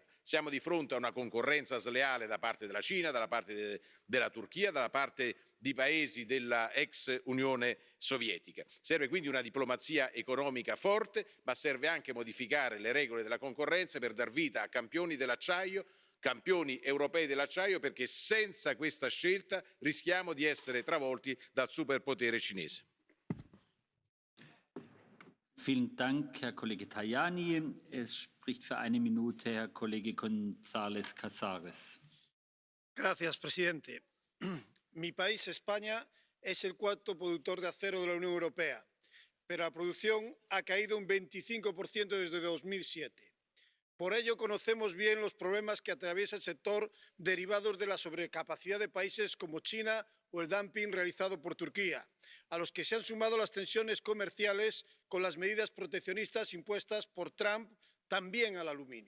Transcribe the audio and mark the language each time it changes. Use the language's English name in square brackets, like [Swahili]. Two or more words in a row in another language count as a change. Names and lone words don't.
[Italian] Siamo di fronte a una concorrenza sleale da parte della Cina, dalla parte della Turchia, dalla parte di paesi della ex Unione Sovietica. Serve quindi una diplomazia economica forte, ma serve anche modificare le regole della concorrenza per dar vita a campioni dell'acciaio, campioni europei dell'acciaio, perché senza questa scelta rischiamo di essere travolti dal superpotere cinese. [German] Vielen Dank, Herr Kollege Tajani. Es spricht für eine Minute Herr Kollege González Casares. [Spanish] Gracias, presidente. Mi país, España, es el cuarto productor de acero de la Unión Europea, pero la producción ha caído un 25% desde 2007. Por ello, conocemos bien los problemas que atraviesa el sector derivados de la sobrecapacidad de países como China o el dumping realizado por Turquía, a los que se han sumado las tensiones comerciales con las medidas proteccionistas impuestas por Trump también al aluminio.